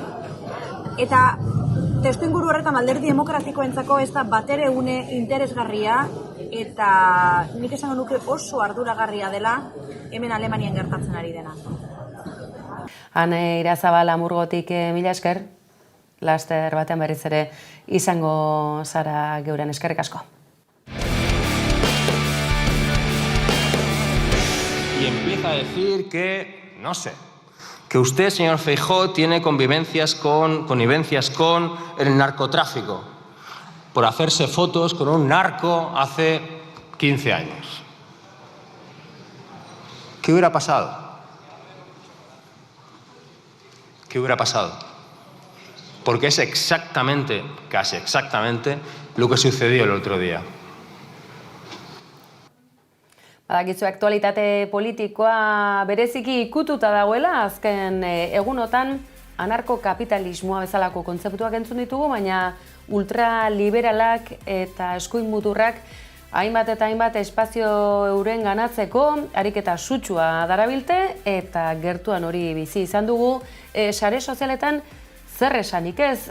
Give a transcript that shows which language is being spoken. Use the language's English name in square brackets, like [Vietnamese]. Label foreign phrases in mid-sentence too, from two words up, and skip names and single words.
[Basque] Eta testuinguru horretan alderdi demokratikoentzako ez da batere une interesgarria, eta nik esango nuke oso arduragarria dela hemen Alemanian gertatzen ari dena. Ane Irazabal Hamburgotik mila esker, laster batean berriz ere izango zara geuren, eskerrik asko. [Spanish] Y empieza a decir que, no sé, que usted, señor Feijóo, tiene connivencias con el narcotráfico por hacerse fotos con un narco hace 15 años. ¿Qué hubiera pasado? ¿Qué hubiera pasado? Porque es exactamente, casi exactamente, lo que sucedió el otro día. [Basque] Badakizu aktualitate politikoa bereziki ikututa dagoela, azken egunotan anarkokapitalismoa bezalako kontzeptuak entzun ditugu, baina ultraliberalak eta eskuin muturrak hainbat eta hainbat espazio euren ganatzeko ariketa sutsua darabilte, eta gertuan hori bizi izan dugu sare sozialetan zer esanik ez.